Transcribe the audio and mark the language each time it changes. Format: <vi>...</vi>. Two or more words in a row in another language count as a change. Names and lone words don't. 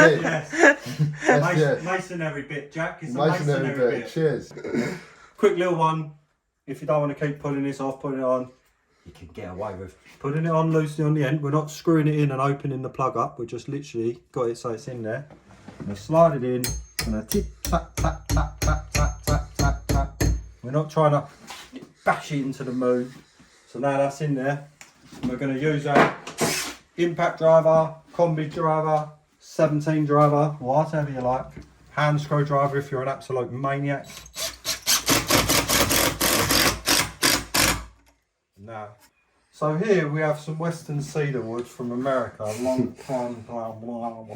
<en>Yes. Masonry bit, Jack. It's a masonry bit. Cheers. Quick little one. If you don't want to keep pulling this off, putting it on, you can get away with putting it on loosely on the end. We're not screwing it in and opening the plug up. We just literally got it so it's in there. I'm going to slide it in. I'm going to tip, tap, tap, tap, tap, tap, tap, tap, tap. We're not trying to bash it into the moon. So now that's in there. And we're going to use our impact driver, combi driver, 17 driver, whatever you like. Hand screwdriver if you're an absolute maniac. Now, so here we have some western cedar wood from America, long time, blah, blah, blah.</en>